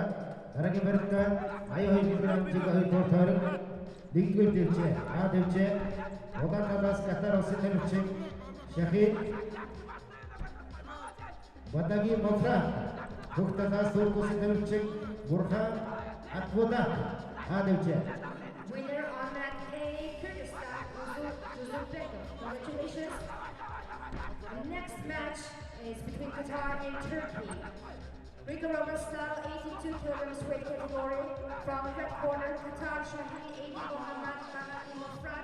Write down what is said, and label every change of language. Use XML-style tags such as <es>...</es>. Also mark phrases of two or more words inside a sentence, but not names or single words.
<mn>Дараагийн барилтаа 82 кг жинг 2 дугаар тойрог нэгдүгээр төвчээ А төвчээ Улаан талаас Катар улсын тамирчин Шахид Бадаги Мохра, Бүх талаас Турк улсын тамирчин Бурхан Акбуда А төвчээ.</mn> <en>Winner on match A, Kyrgyzstan, Uzbekistan. Congratulations. Next match is between Qatar and Turkey. Greco-Roman style 82 kilograms weight category from red corner Qatar Shaheen 80 Mohammad Bahati Mofrat.</en>